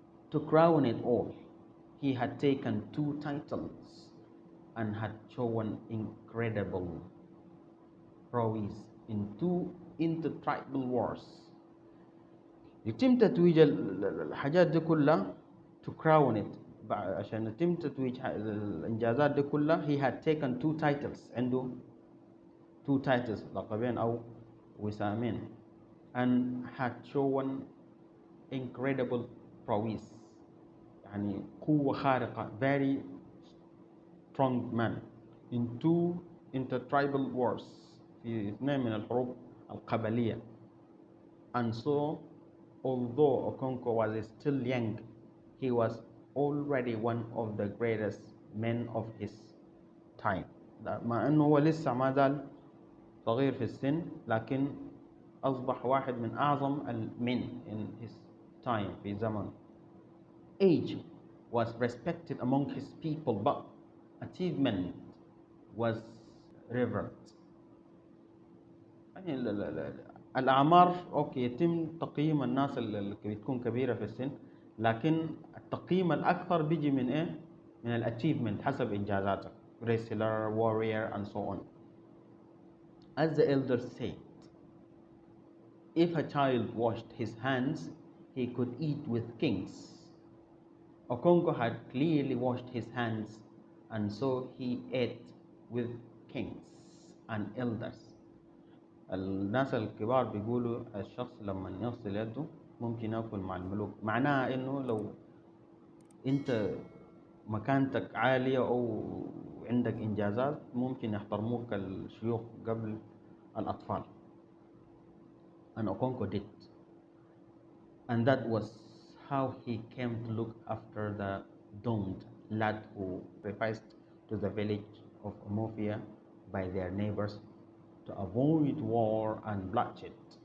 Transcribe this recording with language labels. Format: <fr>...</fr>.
<en>To crown it all, he had taken 2 titles and had shown incredible prowess in 2 intertribal wars.</en> <ar>يتم تتويج الحاجات دي كلها,</ar> <en>to crown it,</en> <ar>عشان يتم تتويج الإنجازات دي كلها,</ar> <en>he had taken 2 titles,</en> <ar>عنده</ar> <en>2 titles,</en> <ar>لقبين أو وسامين,</ar> <en>and had shown incredible prowess,</en> <ar>يعني قوة خارقة,</ar> <en>very strong man in 2 intertribal wars,</en> <ar>في 2 من الحروب القبلية.</ar> <en>And so, although Okonko was still young, he was already one of the greatest men of his time.</en> <ar>مع أنه هو لسه ما زال صغير في السن، لكن أصبح واحد من أعظم المن</ar> <en>in his time</en> <ar>في زمنه.</ar> <en>Age was respected among his people, but achievement was revered.</en> <ar>يعني الأعمار أوكي يتم تقييم الناس اللي بتكون كبيرة في السن، لكن التقييم الأكثر بيجي من إيه؟ من الأتشيفمنت حسب إنجازاتك.</ar> <en>wrestler, warrior and so on. As the elders said, if a child washed his hands, he could eat with kings. Okonko had clearly washed his hands, and so he ate with kings and elders.</en> <ar>الناس الكبار بيقولوا الشخص لما يغسل يده ممكن ياكل مع الملوك. معناها انه لو انت مكانتك عالية او عندك انجازات ممكن يحترموك الشيوخ قبل الاطفال.</ar> <en>And Okonko did. And that was how he came to look after the doomed lad who sacrificed to the village of Omofia by their neighbors to avoid war and bloodshed.</en>